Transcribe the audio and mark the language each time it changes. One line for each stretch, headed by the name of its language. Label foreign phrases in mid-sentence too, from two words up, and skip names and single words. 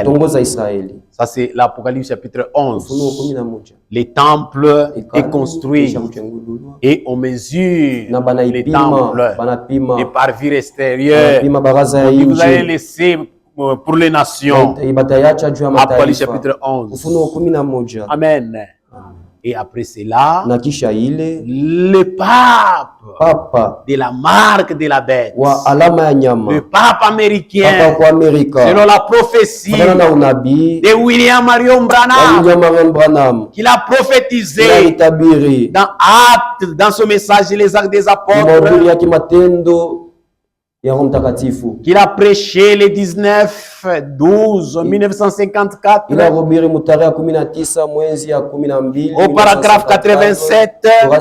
French: Ça, c'est l'Apocalypse chapitre 11. Le temple est construit et on mesure les temples et par vue extérieure. Vous allez laisser pour les nations. Apocalypse chapitre 11. Amen. Et après cela,
Swahili: na kisha ile
French: le pape de la marque de la bête,
Swahili: wa alama ya nyama,
French: le pape américain,
Swahili: papa kwa Amerika,
French: selon la prophétie
Swahili: na unabii
French: de William Marion Branham, qu'il a prophétisé dans Actes, dans ce message les Actes des Apôtres, qu'il a prêché le 19-12-1954 au paragraphe 87.